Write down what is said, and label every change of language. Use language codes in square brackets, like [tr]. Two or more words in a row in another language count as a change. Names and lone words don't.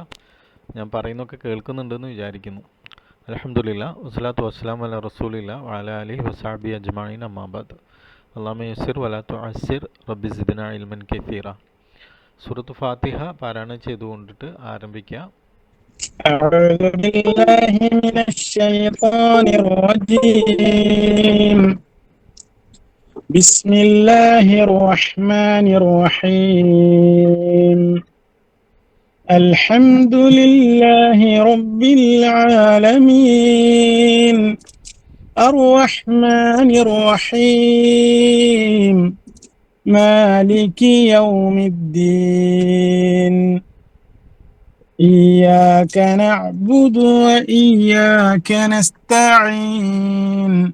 [ml] ഞാൻ പറയുന്നതൊക്കെ കേൾക്കുന്നുണ്ടെന്ന് വിചാരിക്കുന്നു. [ar] الحمد لله والصلاة والسلام على رسول الله وعلى آله وصحبه أجمعين أما بعد. اللهم يسر ولا تعسر ربي زدنا علما كثيرا. [ml] സൂറത്ത് ഫാത്തിഹ പാരായണം ചെയ്തുകൊണ്ടിട്ട് ആരംഭിക്കുക. [ar] أعوذ بالله من الشيطان الرجيم. بسم الله الرحمن الرحيم. الحمد لله رب العالمين الرحمن الرحيم مالك يوم الدين إياك نعبد وإياك نستعين